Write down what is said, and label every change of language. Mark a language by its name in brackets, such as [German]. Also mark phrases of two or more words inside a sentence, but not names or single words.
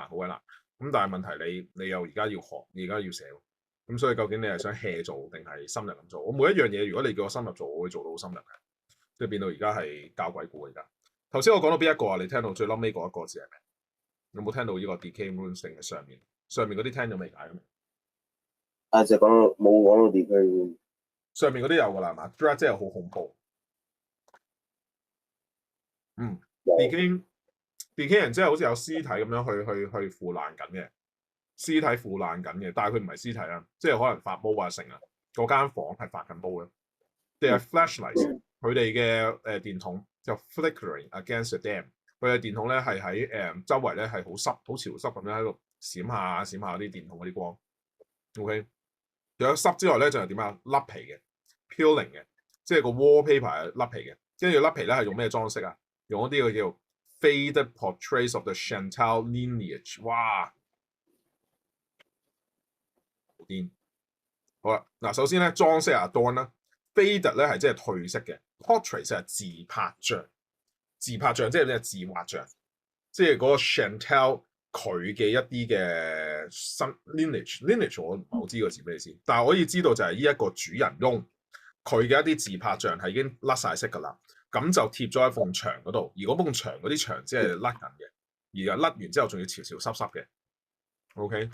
[Cantonese] 咁但係問題你又而家要學，你而家要寫，咁所以究竟你係想 hea 做定係深入咁做？我每一樣嘢，如果你叫我深入做，我會做到好深入嘅，即係變到而家係教鬼故而家。頭先我講到邊一個啊？你聽到最嬲尾嗰一個字係咩？有冇聽到呢個 [English] decay rooms [Cantonese] 定係上面嗰啲聽咗未解嘅？啊，就冇講到 [English] decay room。 [Cantonese] 上面嗰啲有㗎啦，係嘛 ？dread 真係好恐怖。decay 人即係好似有屍體咁樣去腐爛緊嘅，屍體腐爛緊嘅，但係佢唔係屍體啊，即係可能發毛啊成啊，嗰間房係發緊毛嘅。 [English] They are flashlights， [Cantonese] 佢哋嘅電筒就 [English] flickering against the dam。 [Cantonese] 佢嘅電筒咧係喺周圍咧係好濕、好潮濕咁樣喺度閃下啲電筒嗰啲光。OK， 除咗濕之外咧，就係點啊？甩皮嘅 peeling 嘅，即係個 wallpaper 係甩皮嘅。跟住甩皮咧係用咩裝飾啊？用一啲嘅叫 [English] faded portraits of the Chantal lineage。 [Cantonese] 哇！好癲！好啦，嗱，首先咧裝飾啊 adorn 啦 ，faded 咧係即係褪色嘅 ，portrait 就係自拍像。自拍像即係咩？自畫像，即係嗰個 Chantal 佢嘅一啲嘅新 lineage 我唔係好知個字咩意思，但係我可以知道就係呢一個主人翁佢嘅一啲自拍像係已經甩晒色㗎啦，咁就貼咗喺埲牆嗰度，而嗰埲牆嗰啲牆即係甩緊嘅，而係甩完之後仲要潮潮濕濕嘅。OK，